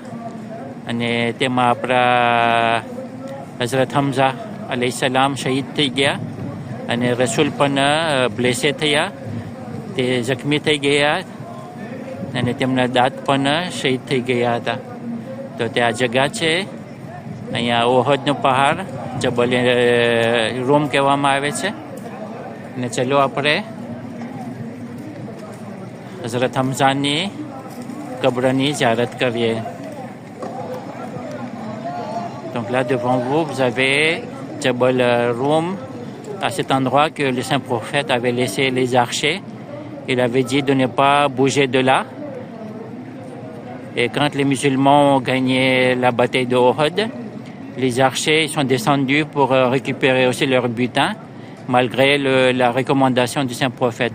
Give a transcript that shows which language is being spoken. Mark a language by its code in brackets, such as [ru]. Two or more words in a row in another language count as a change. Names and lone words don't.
[gu] અને તેમાં આપણા હઝરત હમઝા અલૈહિસ્સલામ શહીદ થઈ ગયા અને રસૂલ પણ બ્લેસે થયા, તે જખ્મી થઈ ગયા અને તેમના દાંત પણ શહીદ થઈ ગયા હતા. તો તે આ જગા છે અહીંયા ઓહદનો પહાડ જબલ રોમ કહેવામાં આવે છે. અને ચલો આપણે હઝરત હમઝાની કબ્રની ઝિયારત કરીએ. [fr] Donc là devant vous, vous avez Jabal Rum, à cet endroit que le saint prophète avait laissé les archers. Il avait dit de ne pas bouger de là. Et quand les musulmans ont gagné la bataille de Uhud, les archers sont descendus pour récupérer aussi leur butin, malgré la recommandation du saint prophète.